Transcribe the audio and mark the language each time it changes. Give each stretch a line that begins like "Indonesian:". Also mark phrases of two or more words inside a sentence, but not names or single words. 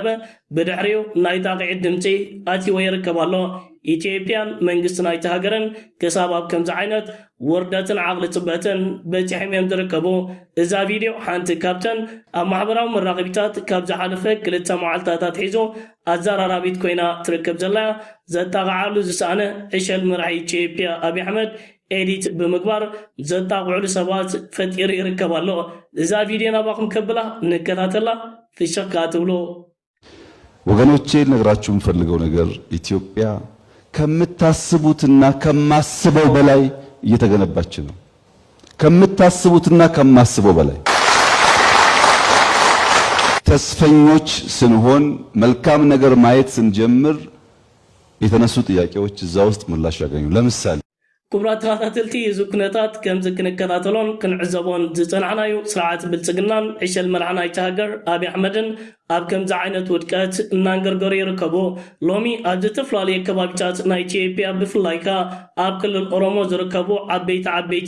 Tigrinya: ብድሕሪኡ ናይ ጣቂዒት ድምፂ ኣትይዎ ይርከብ ኣሎ ኢትዮጵያን መንግስቲ ናይቲ ሃገርን ክሳብ ኣብ ከምዚ ዓይነት ውርደትን ዓቕሊ ፅበትን በፂሖም እዮም ዝርከቡ እዛ ቪድዮ ሓንቲ ካብተን ኣብ ማሕበራዊ መራኸቢታት ካብ ዝሓለፈ 2 መዓልትታት ሒዙ ኣዘራራቢት ኮይና ትርከብ ዘላ ዘጣቕዓሉ ዝሰኣነ ዕሸል መራሒ ኢትዮጵያ ኣብይ ኣሕመድ ኤዲት ብምግባር ዘጣቕዕሉ ሰባት ፈጢሩ ይርከብ ኣሎ እዛ ቪድዮ ናባኹም ከብላ ንከታተላ ፍሽኽ ትብሉ
Amharic: ወገኖቼ ልነግራችሁ የምፈልገው ነገር ኢትዮጵያ ከምታስቡትና ከማስበው በላይ እየተገነባች ነው ከምታስቡትና ከማስበው በላይ ተስፈኞች ስንሆን መልካም ነገር ማየት ስንጀምር የተነሱ ጥያቄዎች እዛ ውስጥ ምላሽ ያገኙ ለምሳሌ
Tigrinya: ክቡራት ተኸታተልቲ እዚ ኩነታት ከምዚ ክንከታተሎን ክንዕዘቦን ዝፀናሕናዩ ስርዓት ብልፅግናን ዕሸል መራሒ ናይቲ ሃገር ኣብይ ኣሕመድን ኣብ ከምዚ ዓይነት ውድቀት እናንገርገሩ ይርከቡ ሎሚ ኣብ ዝተፈላለዩ ከባቢታት ናይ ኢትዮጵያ ብፍላይ ከዓ ኣብ ክልል ኦሮሞ ዝርከቡ ዓበይቲ